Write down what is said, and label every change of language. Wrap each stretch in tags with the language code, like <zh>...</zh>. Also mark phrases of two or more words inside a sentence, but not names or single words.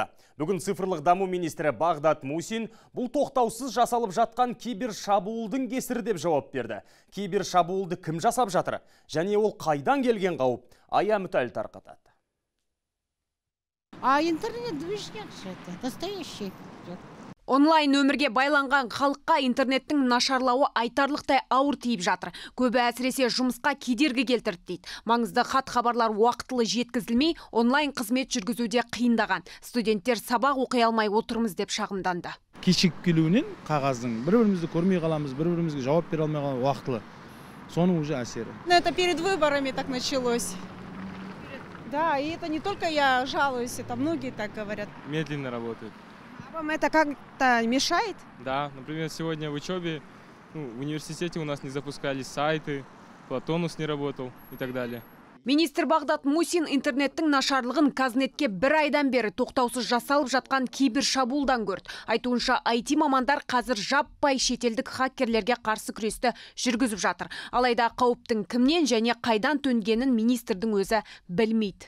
<kk>Бүгін цифрлық даму министрі Бағдат Мусин бұл тоқтаусыз жасалып жатқан кибер шабуылдың кесірі деп жауап берді. Кибер шабуылды кім жасап жатыр? Және ол қайдан келген қауіп? Ая Мүтәл тарқатады.</kk> <ru>Интернет движняк же это, настоящий.</ru> <kk>Онлайн өмірге байланған халыққа интернеттің нашарлауы айтарлықтай ауыр тиіп жатыр. Көбі әсіресе жұмысқа кедергі келтірді дейді. Маңызды хат-хабарлар уақытылы жеткізілмей, онлайн қызмет жүргізуде қиындаған. Студенттер сабақ оқи алмай отырмыз деп шағымданды. Кешігіп келуінен қағаздың бір-бірімізді көрмей қаламыз, бір-бірімізге жауап бере алмай қаламыз уақытылы. Соның уже әсері.</kk> <ru>Это перед выборами так началось. Да, и это не только я жалуюсь, это многие так говорят. Медленно работает. Вам это как-то мешает? Да, например, сегодня в учебе, в университете у нас не запускались сайты, Платонус не работал и так далее.</ru> <kk>Министр Бағдат Мусин интернеттің нашарлығын Казнетке бір айдан бері тоқтаусыз жасалып жатқан кибер шабуылдан көрді. Айтуынша IT мамандар қазір жаппай шетелдік хакерлерге қарсы күресті жүргізіп жатыр. Алайда қауіптің кімнен және қайдан төнгенін министрдің өзі білмейді.</kk>